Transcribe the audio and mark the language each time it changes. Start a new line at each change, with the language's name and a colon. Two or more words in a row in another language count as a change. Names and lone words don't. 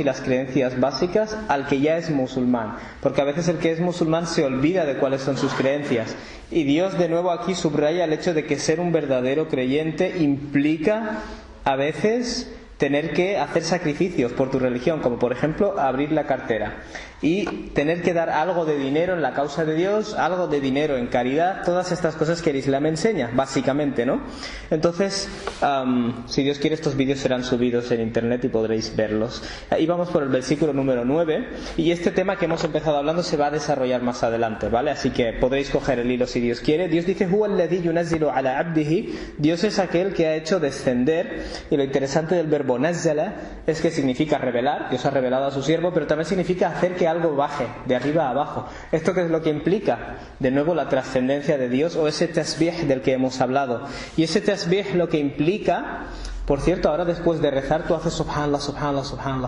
Spanish: las creencias básicas al que ya es musulmán, porque a veces el que es musulmán se olvida de cuáles son sus creencias, y Dios de nuevo aquí subraya el hecho de que ser un verdadero creyente implica a veces tener que hacer sacrificios por tu religión, como por ejemplo abrir la cartera y tener que dar algo de dinero en la causa de Dios, algo de dinero en caridad, todas estas cosas que el Islam enseña, básicamente, ¿no? Entonces, si Dios quiere, estos vídeos serán subidos en internet y podréis verlos. Y vamos por el versículo número 9, y este tema que hemos empezado hablando se va a desarrollar más adelante, ¿vale? Así que podréis coger el hilo si Dios quiere. Dios dice:
Arabic: هو الذي ينزل على عبده.
Spanish: Dios es aquel que ha hecho descender, y lo interesante del verbo nazzala es que significa revelar. Dios ha revelado a su siervo, pero también significa hacer que algo baje de arriba a abajo. ¿Esto qué es lo que implica? De nuevo, la trascendencia de Dios, o ese tasbih del que hemos hablado. Y ese tasbih lo que implica, por cierto, ahora después de rezar tú haces
Arabic: سبحان الله، سبحان الله، سبحان الله.